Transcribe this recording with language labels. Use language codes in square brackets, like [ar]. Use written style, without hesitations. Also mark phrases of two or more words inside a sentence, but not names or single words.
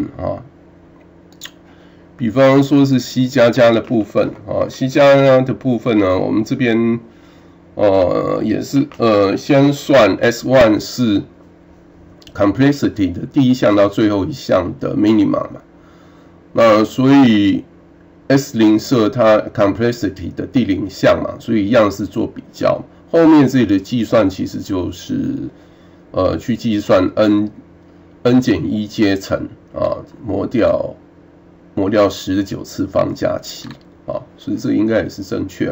[zh] 啊，比方說是 C++ 的部分啊 ，C++ 的部分呢，我們這邊也是先算 S1 是 complexity 的第一項到最後一項的 minimum 嘛，那所以 S0 設它 complexity 的第0項嘛，所以一樣是做比較。後面這裡的計算其實就是去計算 n 減1階乘磨掉10的9次方加7啊，所以這應該也是正確了。